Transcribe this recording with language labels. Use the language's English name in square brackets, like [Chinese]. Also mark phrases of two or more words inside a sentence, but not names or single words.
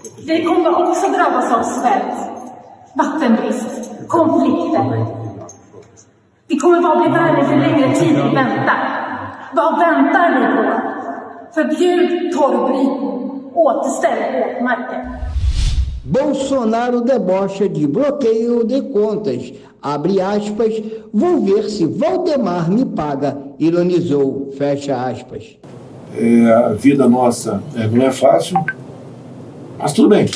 [Swedish] Vi kommer också drabbas av svält, vattenbrist, konflikter. Vi kommer bara bli värre för längre tid vi väntar. Vad väntar vi på? Förbjud torvbrytning, återställ våtmarker. [Portuguese] Bolsonaro debocha de bloqueio de contas. Abre aspas, vou ver se Valdemar me paga, ironizou, fecha aspas. A vida nossa não é fácil, mas tudo bem.